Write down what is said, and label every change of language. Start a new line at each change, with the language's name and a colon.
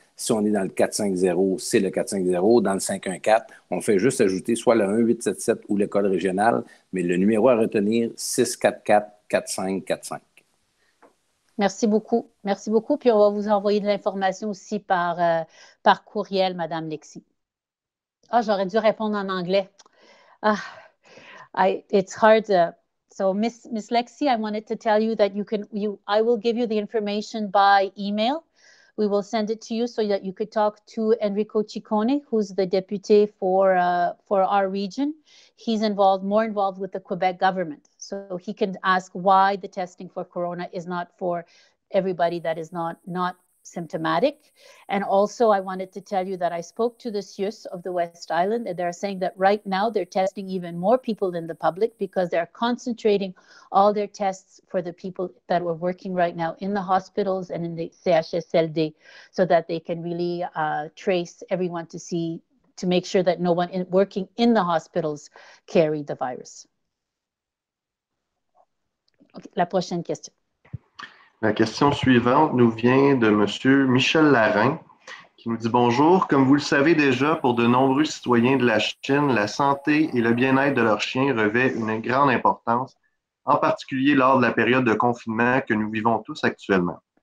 French: Si on est dans le 450, c'est le 450. Dans le 514, on fait juste ajouter soit le 1877 ou le code régional, mais le numéro à retenir, 644-4545. Merci beaucoup. Merci beaucoup. Puis on va vous envoyer de l'information aussi par courriel, Madame Lexi. Ah, j'aurais dû répondre en anglais.
English: It's hard. So, Miss Lexi, I wanted to tell you that I will give you the information by email. We will send it to you so that you could talk to Enrico Ciccone, who's the deputy for our region. He's more involved with the Quebec government. So he can ask why the testing for corona is not for everybody that is not symptomatic. And also, I wanted to tell you that I spoke to the CIUS of the West Island, and they're saying that right now they're testing even more people than the public because they're concentrating all their tests for the people that are working right now in the hospitals and in the CHSLD so that they can really trace everyone to make sure that no one working in the hospitals carry the virus.
French: Okay, la prochaine question. La question suivante nous vient de M. Michel Larin, qui nous dit « Bonjour, comme vous le savez déjà, pour de nombreux citoyens de la Chine, la santé et le bien-être de leurs chiens revêt une grande importance en particulier lors de la période de confinement que nous vivons tous actuellement.